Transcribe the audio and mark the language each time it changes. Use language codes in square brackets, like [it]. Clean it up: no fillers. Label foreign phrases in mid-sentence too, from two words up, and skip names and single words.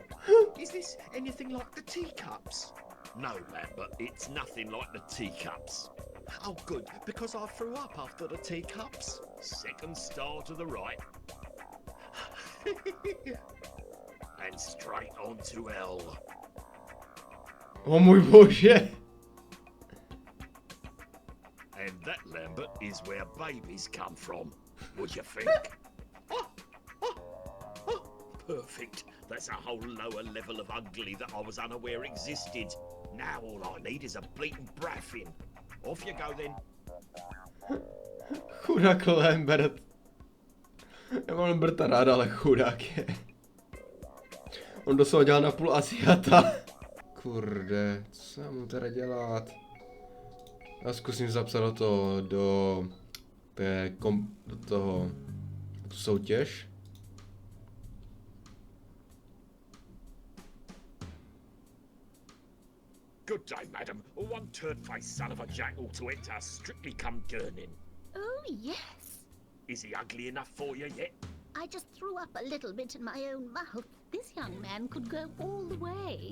[en] Is this anything like the teacups? No, Lambert, it's nothing like the teacups. Oh, good, because I threw up after the teacups. Second star to the right. And straight on to hell. [cs] O můj bože! [en] And that, Lambert, is where babies come from. Would you think? Perfect. That's a whole lower level of ugly that I was unaware existed. Now all I need is a bleating braffin. Off you go then. [cs] Chudák Lambert. Já mám Lamberta rád, ale chudák je. On doslova dělá na půl Asiata. Kurde, co já mu teda dělat? Já zkusím zapsat do toho tu soutěž. [en] Good day, madam. One turd-faced son of a jackal to enter Strictly Come Gurning. Oh, yes. Is he ugly enough for you yet? I just threw up a little bit in my own mouth. This young man could go all the way.